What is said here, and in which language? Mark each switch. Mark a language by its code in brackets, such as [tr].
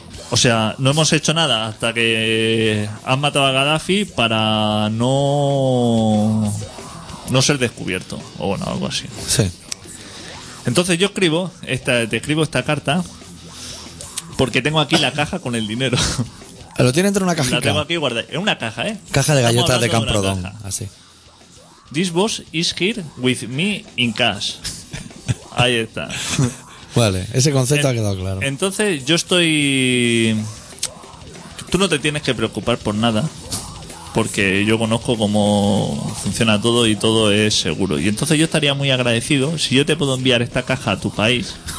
[es] O sea, no hemos hecho nada hasta que han matado a Gaddafi para no ser descubierto. O bueno, algo así. Sí. Entonces yo te escribo esta carta porque tengo aquí la caja con el dinero. Lo tiene dentro de una cajita. La tengo aquí guardada. Es una caja, ¿eh? Caja de galletas de Camprodón. Así. [en] This box is here with me in cash. [es] Ahí está. Vale, ese concepto ha quedado claro. Entonces yo estoy... Tú no te tienes que preocupar por nada, porque yo conozco cómo funciona todo y todo es seguro. Y entonces yo estaría muy agradecido si yo te puedo enviar esta caja a tu país.